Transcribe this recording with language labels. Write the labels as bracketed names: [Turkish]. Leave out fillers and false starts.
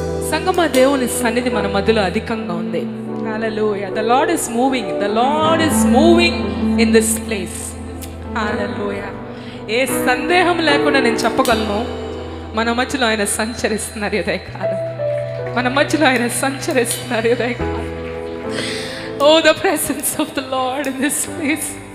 [Telugu] సంగమ దేవుని సన్నిధి మన మధ్యలో అధికంగా ఉంది. [English] Hallelujah. The Lord is moving. The Lord is moving in this place. [Telugu] హల్లెలూయా. ఏ సందేహం లేకుండా నేను చెప్పగలను, మన మధ్యలో ఆయన సంచరిస్తున్నారు ఉదయకాలం. మన మధ్యలో ఆయన సంచరిస్తున్నారు ఉదయకాలం. [English] Oh, the presence of the Lord in this place.